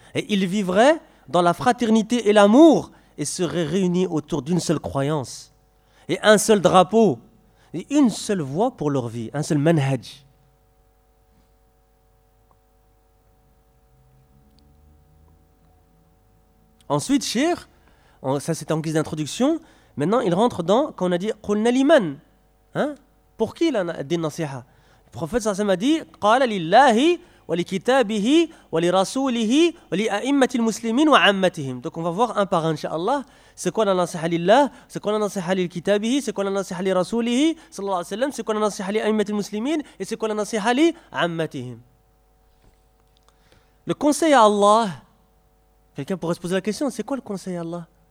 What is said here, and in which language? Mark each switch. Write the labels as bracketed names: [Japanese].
[French] Et ils vivraient dans la fraternité et l'amour et seraient réunis autour d'une seule croyance et un seul drapeau et une seule voie pour leur vie, un seul manhaj. Ensuite, Shir, ça c'était en guise d'introduction, maintenant il rentre dans, quand on a dit, [Arabic] قُلْنَا لِمَنْ [French] Pour qui il a dit النصيحة? Le prophète Sassam a dit, [Arabic] قَالَ لِلَّهِ وَلِكِتَابِهِ وَلِرَسُولِهِ وَلِأَئِمَّةِ الْمُسْلِمِينَ وَعَمَّتِهِمْ. [French] Donc on va voir un par un, inshallah, c'est quoi la [Arabic] نصيحة لِلَّهِ, [French] c'est quoi la [Arabic] نصيحة لِلْكِتَابِهِ, [French] c'est quoi la [Arabic] نصيحة لِرَسُولِهِ, صلى الله عليه وسلم, [French] c'est quoi la [Arabic] نصيحة لِأَئِمَّةِ الْمُسْلِمِينَ, [French] et c'est quoi la [Arabic] نصيحة لِعَمَّتِهِمْ. [French] Le conseil à Allah. Quelqu'un pourrait se poser la question, c'est quoi le conseil à Allah?